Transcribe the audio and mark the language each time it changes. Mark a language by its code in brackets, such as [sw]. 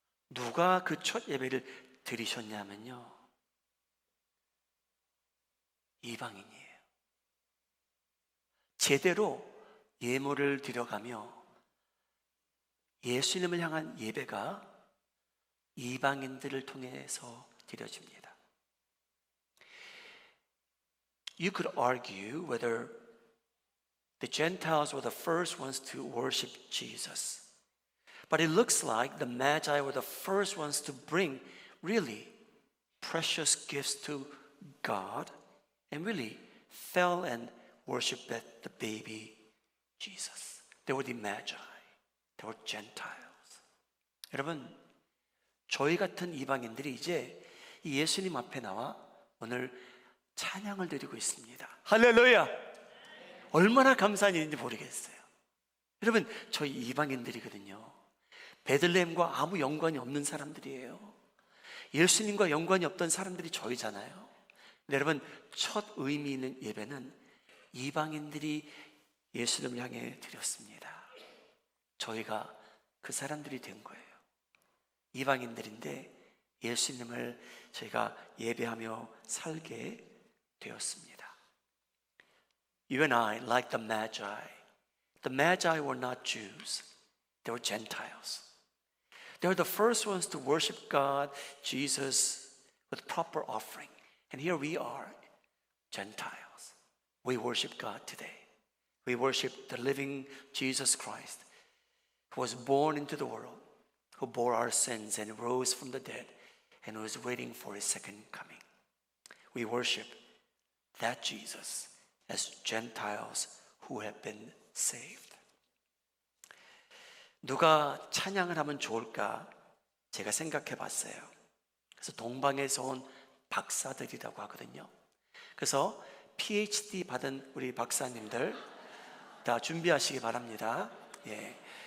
[ko] 누가 그 첫 예배를 드리셨냐면요, 이방인이에요. 제대로 예물을 드려가며 예수님을 향한 예배가 이방인들을 통해서 드려집니다. [en] You could argue whether the Gentiles were the first ones to worship Jesus. But it looks like the Magi were the first ones to bring really precious gifts to God and really fell and worshiped the baby Jesus. They were the Magi. They were Gentiles. [ko] 여러분, 저희 같은 이방인들이 이제 이 예수님 앞에 나와 오늘 찬양을 드리고 있습니다. 할렐루야! 얼마나 감사한 일인지 모르겠어요. 여러분, 저희 이방인들이거든요. 베들레헴과 아무 연관이 없는 사람들이에요. 예수님과 연관이 없던 사람들이 저희잖아요. 근데 여러분, 첫 의미 있는 예배는 이방인들이 예수님을 향해 드렸습니다. 저희가 그 사람들이 된 거예요. 이방인들인데 예수님을 저희가 예배하며 살게 되었습니다. [en] You and I, like the Magi were not Jews. They were Gentiles. They were the first ones to worship God, Jesus, with proper offering. And here we are, Gentiles. We worship God today. We worship the living Jesus Christ, who was born into the world, who bore our sins and rose from the dead, and who is waiting for his second coming. We worship that Jesus as Gentiles who have been saved. [ko] 누가 찬양을 하면 좋을까 제가 생각해 봤어요. 그래서 동방에서 온 박사들이라고 하거든요. 그래서 PhD 받은 우리 박사님들 다 준비하시기 바랍니다. 예.